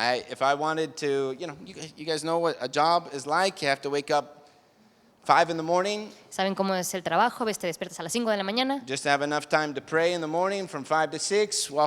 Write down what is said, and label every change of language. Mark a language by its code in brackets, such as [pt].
[en] if I wanted to, you guys know what a job is like. You have to wake up 5 in the morning, [es] saben cómo es el trabajo, a veces te despiertas a las 5 de la mañana [en] just to have enough time to pray in the morning from 5 to 6, walk